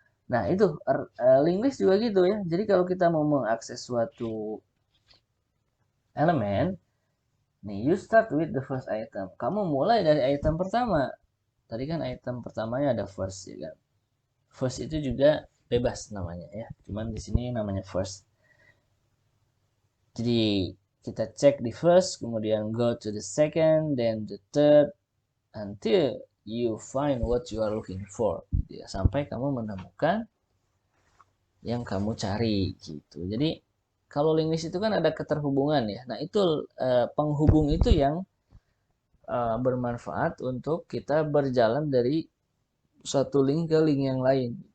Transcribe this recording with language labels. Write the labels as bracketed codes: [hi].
[id] Nah itu link list juga gitu ya. Jadi kalau kita mau mengakses suatu elemen, nih [en] you start with the first item. [id] Kamu mulai dari item pertama. Tadi kan item pertamanya ada first ya kan. First itu juga bebas namanya ya. Cuman di sini namanya first. Jadi kita cek di first, kemudian [en] go to the second, then the third, until you find what you are looking for. [id] Gitu ya. Sampai kamu menemukan yang kamu cari gitu. Jadi kalau link list itu kan ada keterhubungan ya. Nah itu penghubung itu yang bermanfaat untuk kita berjalan dari satu link ke link yang lain.